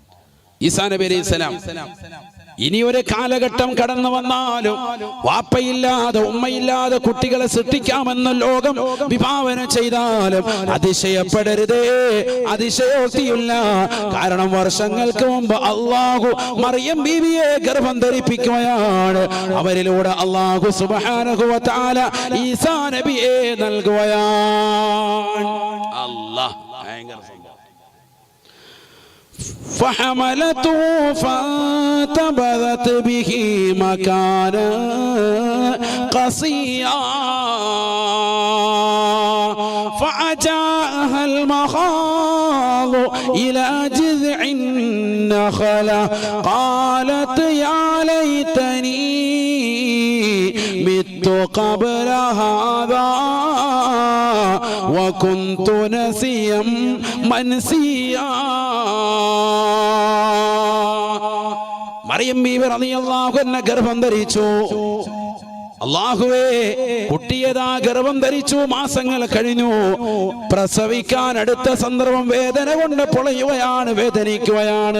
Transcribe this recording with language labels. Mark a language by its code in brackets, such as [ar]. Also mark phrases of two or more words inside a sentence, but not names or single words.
[ml] ഈസാ നബി അലൈഹിസ്സലാം ഇനി ഒരു കാലഘട്ടം കടന്നു വന്നാലും വാപ്പയില്ലാതെ ഉമ്മയില്ലാതെ കുട്ടികളെ സൃഷ്ടിക്കാമെന്ന് ലോകം വിഭാവന ചെയ്താലും അതിശയപ്പെടരുതേ, അതിശയോക്തിയില്ല. കാരണം വർഷങ്ങൾക്ക് മുമ്പ് അല്ലാഹു മറിയം ബീവിയെ ഗർഭം ധരിപ്പിക്കുകയാണ്. അവരിലൂടെ അല്ലാഹു [ar] سبحانه وتعالى [ml] ഈസാ നബിയെ നൽകുകയാണ്. അല്ലാഹ് ഭയങ്കര സംഭവം. [ar] فحملته فانتبذت به مكانا قصيا فأجاءها المخاض إلى جذع النخلة قالت يا ليتني مت قبل هذا وكنت نسيا منسيا. [ml] മറിയം ബീവി [ar] رضي الله عنها [ml] ഗർഭം ധരിച്ചു. അല്ലാഹുവേ, കുട്ടിയതാ ഗർഭം ധരിച്ചു, മാസങ്ങൾ കഴിഞ്ഞു. പ്രസവിക്കാൻ അടുത്ത സന്ദർഭം വേദന കൊണ്ട് പൊളയുകയാണ്, വേദനിക്കുകയാണ്.